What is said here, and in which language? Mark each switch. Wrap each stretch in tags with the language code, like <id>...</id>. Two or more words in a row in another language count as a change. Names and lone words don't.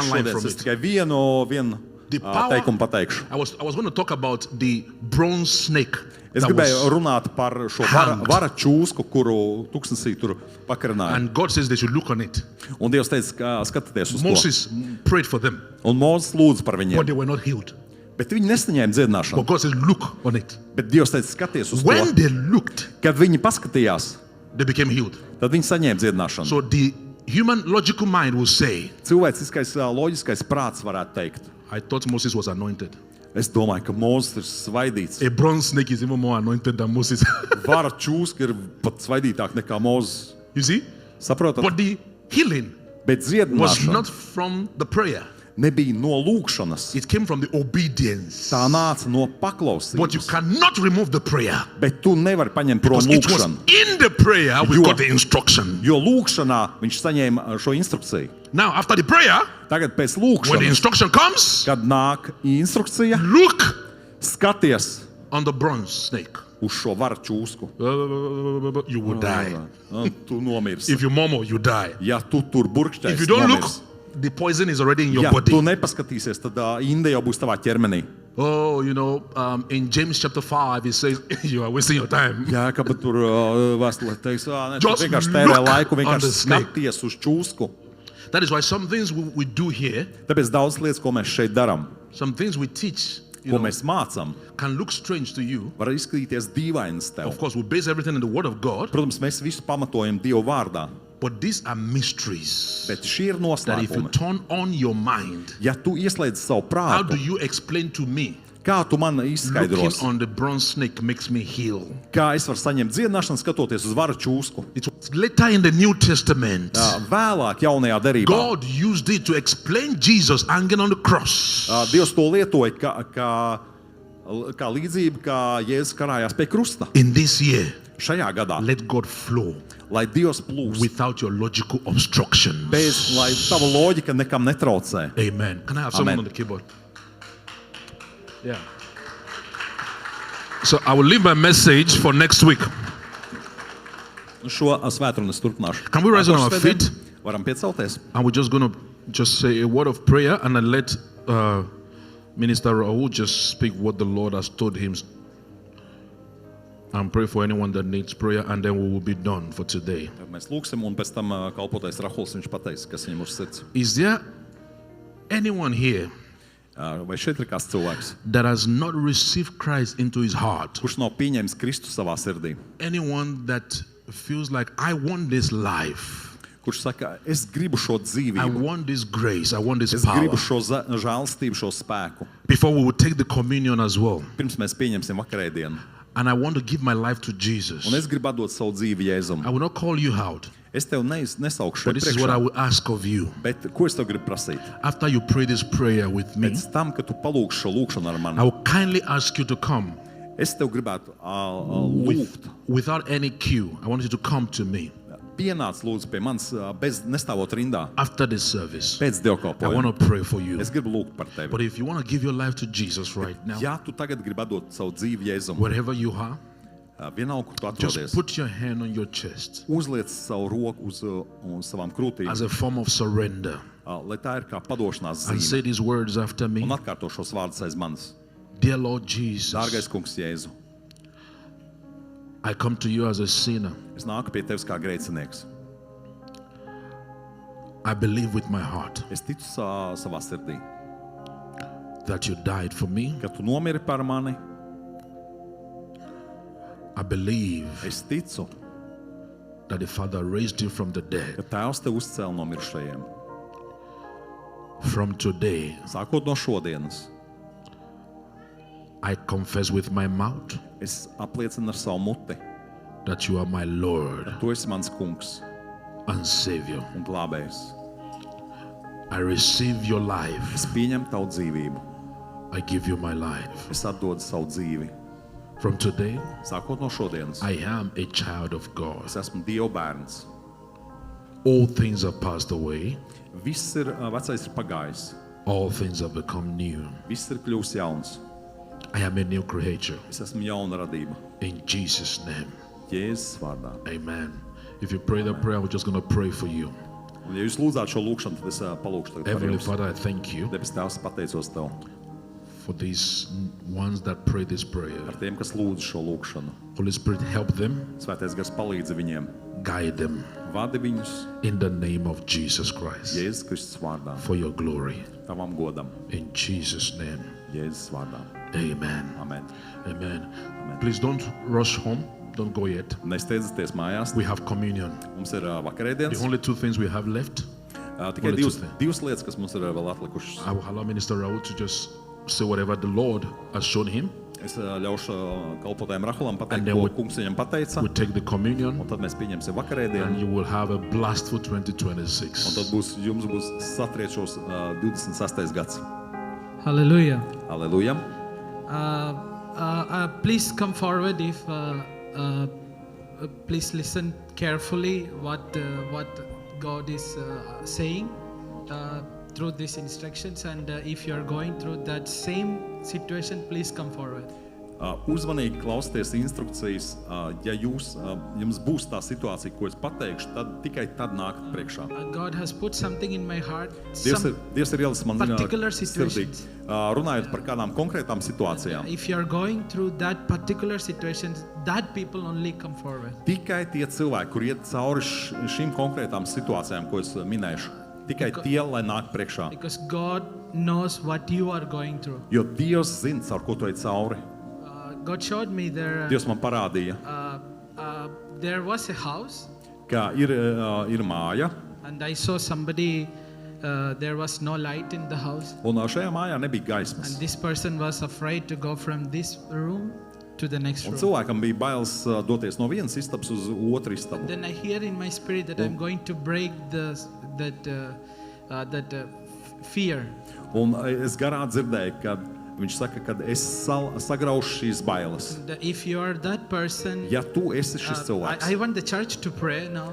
<lv>Šodien</lv> <en>from</en> <lv>es</lv> <en>it.</en> <lv>tikai vienu</lv> <en>The power.</en> <lv>teikumu pateikšu.</lv> <en>I was going to talk about the bronze snake.</en> <lv>Es</lv> <en>that</en> <lv>gribēju</lv> <en>was-</en> <lv>runāt par šo</lv> <en>hanged.</en> <lv>vara čūsku, kuru tuksnesī tur pakarināja.</lv> <en>And God says they should look on it.</en> <lv>Un Dievs teica, ka skatieties uz to.</lv> <en>Moses prayed for them,</en> <lv>Un Mūzes lūdza par</lv> <en>but</en> <lv>viņiem.</lv> <en>they were not healed.</en> <lv>Bet viņi nesaņēma dziedināšanu.</lv> <en>But God says, look on it.</en> <lv>Bet Dievs teica, skaties uz</lv> <en>When</en> <lv>to.</lv> <en>they looked,</en> <lv>Kad viņi paskatījās,</lv> <en>they became healed.</en> <lv>tad viņi saņēma dziedināšanu.</lv> <en>So the human logical mind will say,</en> <lv>Cilvēciskais, loģiskais prāts varētu teikt.</lv> <en>I thought Moses was anointed.</en> <lv>Es domāju, ka Mūzes ir svaidīts.</lv> <en>A bronze snake is even more anointed than Moses.</en> <lv>Vara čūska ir pat svaidītāk nekā Mūzes.</lv> <en>You see?</en> <lv>Saprotat?</lv> <en>But the healing</en> <lv>Bet</lv> <en>was</en> <lv>dziedināšana</lv> <en>not from the prayer.</en> <lv>nebija no lūkšanas.</lv> <en>It came from the obedience.</en> <lv>Tā nāca no</lv> <en>But you</en> <lv>paklausības.</lv> <en>cannot remove the prayer.</en> <lv>Bet tu nevari paņemt prom</lv> <en>Because it was</en> <lv>lūkšanu.</lv> <en>in the prayer we You- got the instruction.</en> <lv>Jo lūkšanā viņš saņēma šo instrukciju.</lv> <en>Now, after the prayer,</en> <lv>Tagad pēc</lv> <en>when the</en> <lv>lūkšanas,</lv> <en>instruction comes,</en> <lv>kad nāk instrukcija,</lv> <en>look</en> <lv>skaties</lv> <en>on the bronze snake.</en> <lv>uz šo varu čūsku.</lv> <en>You will die.</en> <lv>Tu nomirsi.</lv> <en>If you murmur, you die.</en> <lv>Ja tu tur burkšķēsi,</lv> <en>If you don't look,</en> <lv>nomirsi.</lv> <en>the poison is already in your</en> <lv>Ja</lv> <en>body.</en> <lv>tu nepaskatīsies, tad inde jau būs tavā ķermenī.</lv> <en>Oh, you know, in James chapter 5, it says, you are wasting your time.</en> <lv>Jā, ka tur vēstulē teiks, ne, tu</lv> <en>Just</en> <lv>vienkārši tērē</lv> <en>look</en> <lv>laiku,</lv> <en>on the</en> <lv>vienkārši</lv> <en>snake.</en> <lv>skaties uz čūsku.</lv> <en>That is why some things we do here,</en> <lv>Tāpēc daudz lietas, ko mēs šeit darām,</lv> <en>some things we teach, you</en> <lv>ko</lv> <en>know,</en> <lv>mēs mācām,</lv> <en>can look strange to you.</en> <lv>var izskatīties dīvainas tev.</lv> <en>Of course, we base everything in the Word of God,</en> <lv>Protams, mēs visu pamatojam Dievu vārdā,</lv> <en>but these are mysteries</en> <lv>bet šie ir</lv> <en>that if you</en> <lv>noslēpumi.</lv> <en>turn on your mind,</en> <lv>Ja tu ieslēdz savu</lv> <en>how do</en> <lv>prātu,</lv> <en>you explain to me?</en> <lv>kā tu man</lv> <en>Looking</en> <lv>izskaidrosi,</lv> <en>on the bronze snake makes me heal.</en> <lv>kā es varu saņemt dziedināšanu, skatoties uz varu čūsku?</lv> <en>It was later in the New Testament.</en> <lv>Vēlāk, jaunajā derībā,</lv> <en>God used it to explain Jesus hanging on the cross.</en> <lv>Dievs to lietoja kā līdzību, kā Jēzus karājās pie krusta.</lv> <en>In this year,</en> <lv>Šajā gadā,</lv> <en>let God flow</en> <lv>lai Dievs plūst,</lv> <en>without your logical obstructions.</en> <lv>lai tava loģika nekam netraucē.</lv> <en>Amen. Can I have someone</en> <lv>Amen.</lv> <en>on the keyboard? Yeah. So I will leave my message for next week.</en> <lv>Šo svētdienu es turpināšu.</lv> <en>Can we rise on our</en> <lv>Nākošu</lv> <en>feet?</en> <lv>svētdienu Varam piecelties.</lv> <en>And we're just going to just say a word of prayer and then let Minister Raul just speak what the Lord has told him and pray for anyone that needs prayer, and then we will be done for today.</en> <lv>Tad mēs lūgsim, un pēc tam kalpotais Rahuls viņš pateiks, kas viņam uz sirds.</lv> <en>Is there anyone here</en> <lv>Vai šeit ir kāds cilvēks,</lv> <en>that has not received Christ into his heart?</en> <lv>kurš nav pieņēmis Kristu savā sirdī?</lv> <en>Anyone that feels like, I want this life,</en> <lv>Kurš saka, es gribu šo</lv> <en>I</en> <lv>dzīvību,</lv> <en>want this grace, I want this</en> <lv>es</lv> <en>power.</en> <lv>gribu šo žēlstību, šo spēku.</lv> <en>Before we will take the communion as well.</en> <lv>Pirms mēs pieņemsim vakarēdienu.</lv> <en>And I want to give my life to Jesus.</en> <lv>Un es gribu atdot savu dzīvi Jēzum.</lv> <en>I will not call you out,</en> <lv>Es tev nesaukšu</lv> <en>but</en> <lv>šeit</lv> <en>this is what I</en> <lv>priekšā.</lv> <en>will ask of you.</en> <lv>Bet ko es tev gribu prasīt?</lv> <en>After you pray this prayer with me,</en> <lv>Pēc tam, kad tu palūgsi šo lūkšanu ar</lv> <en>I</en> <lv>mani,</lv> <en>will kindly ask you to come</en> <lv>es tev gribētu lūgt.</lv> <en>without any cue. I want you to come to me</en> <lv>Pienāc lūdzu pie manis bez nestāvot rindā.</lv> <en>after this service.</en> <lv>Pēc</lv> <en>I</en> <lv>dievkalpojuma.</lv> <en>want to pray for you.</en> <lv>Es gribu lūgt par tevi.</lv> <en>But if you want to give your life to Jesus right now,</en> <lv>Ja tu tagad gribi atdot savu dzīvi Jēzum,</lv> <en>wherever you are,</en> <lv>vienalga, kur tu</lv> <en>just</en> <lv>atrodies,</lv> <en>put your hand on your chest</en> <lv>uzliec savu roku uz savām krūtīm,</lv> <en>as a form of surrender</en> <lv>lai tā ir kā padošanās</lv> <en>and</en> <lv>zīme.</lv> <en>say these words after me.</en> <lv>Un atkārto šos vārdus aiz manis.</lv> <en>Dear Lord Jesus,</en> <lv>Dārgais kungs Jēzu,</lv> <en>I come to you as a sinner.</en> <lv>es nāku pie tevis kā grēcinieks.</lv> <en>I believe with my heart</en> <lv>Es ticu savā sirdī,</lv> <en>that you died for me.</en> <lv>ka tu nomiri par mani.</lv> <en>I believe</en> <lv>Es ticu,</lv> <en>that the Father raised you from the</en> <lv>ka</lv> <en>dead.</en> <lv>Tēvs tev uzcēla no mirušajiem.</lv> <en>From today,</en> <lv>Sākot no šodienas,</lv> <en>I confess with my mouth</en> <lv>es apliecinu ar savu muti,</lv> <en>that you are my Lord</en> <lv>tu esi mans kungs</lv> <en>and Savior.</en> <lv>un glābējs.</lv> <en>I receive your life.</en> <lv>Es pieņemu tavu dzīvību,</lv> <en>I give you my life.</en> <lv>es atdodu savu dzīvi.</lv> <en>From today,</en> <lv>Sākot no šodienas,</lv> <en>I am a child of God.</en> <lv>es esmu Dieva bērns.</lv> <en>All things have passed away.</en> <lv>Viss ir, vecais ir pagājis,</lv> <en>All things have become new.</en> <lv>viss ir kļuvis jauns.</lv> <en>I am a new creature.</en> <lv>Es esmu jauna radība.</lv> <en>In Jesus' name,</en> <lv>Jēzus vārdā.</lv> <en>amen. If you pray that prayer, we're just going to pray for you.</en> <lv>Un ja jūs lūdzāt šo lūkšanu, tad es palūkšu tagad par</lv> <en>Heavenly</en> <lv>jums.</lv> <en>Father, I thank you</en> <lv>Debes Tēvs, pateicos Tev</lv> <en>for these ones that pray this prayer.</en> <lv>Par tiem, kas lūdz šo lūgšanu.</lv> <en>Holy Spirit, help them,</en> <lv>Svētais Gars palīdzi viņiem,</lv> <en>guide them</en> <lv>vadi viņus</lv> <en>in the name of Jesus Christ</en> <lv>Jēzus Kristus vārdā,</lv> <en>for your glory.</en> <lv>tavam godam,</lv> <en>In Jesus' name,</en> <lv>Jēzus vārdā.</lv> <en>amen.</en> <lv>Amen.</lv> <en>Amen. Please don't rush home. Don't go yet.</en> <lv>Nesteidzieties mājās.</lv> <en>We have communion.</en> <lv>Mums ir</lv> <en>The</en> <lv>vakarēdienas.</lv> <en>only two things we have left.</en> <lv>Tikai</lv> <en>only two</en> <lv>divas lietas, kas mums ir vēl atlikušas.</lv> <en>I will allow Minister Raul to just say whatever the Lord has shown him.</en> <lv>Es ļaušu kalpotājiem Rahulam pateikt,</lv> <en>And then</en> <lv>ko</lv> <en>we-</en> <lv>kungs viņam pateica.</lv> <en>We take the communion</en> <lv>Un tad mēs pieņemsim</lv> <en>and</en> <lv>vakarēdienu.</lv> <en>you will have a blastful</en> <lv>Un tad</lv> <en>2026.</en> <lv>jums būs satriečos 26. gads.</lv> <en>Hallelujah.</en> <lv>Aleluja.</lv> <en>Please come forward if please listen carefully what God is saying through these instructions, and if you are going through that same situation, please come forward.</en> <lv>Uzmanīgi klausieties instrukcijas. Ja jums būs tā situācija, ko es pateikšu, tad tikai tad nākat priekšā.</lv> <en>God has put something in my heart,</en> <lv>Dievs ir ielicis man</lv> <en>particular</en> <lv>sirdī,</lv> <en>situations.</en> <lv>runājot par kādām konkrētām situācijām.</lv> <en>If you are going through that particular situation, that people only come forward.</en> <lv>Tikai tie cilvēki, kur iet cauri šīm konkrētām situācijām, ko es minēšu, tikai tie, lai nāk priekšā.</lv> <en>Because God knows what you are going through.</en> <lv>Jo Dievs zina, caur ko tu ej cauri.</lv> <en>God showed me</en> <lv>Dievs man parādīja,</lv> <en>there was a house,</en> <lv>ka ir māja,</lv> <en>and I saw somebody. There was no light in the house,</en> <lv>un šajā mājā nebija gaismas.</lv> <en>and this person was afraid to go from this room to the next</en> <lv>Un</lv> <en>room.</en> <lv>cilvēkam bija bailes doties no vienas istabas uz otru istabu.</lv> <en>Then I hear in my spirit that I'm going to break fear.</en> <lv>Un es garā dzirdēju, ka viņš saka, ka es sagraušu šīs bailes.</lv> <en>If you are that person,</en> <lv>Ja tu esi šis</lv> <en>I</en> <lv>cilvēks,</lv> <en>want the church to pray now</en>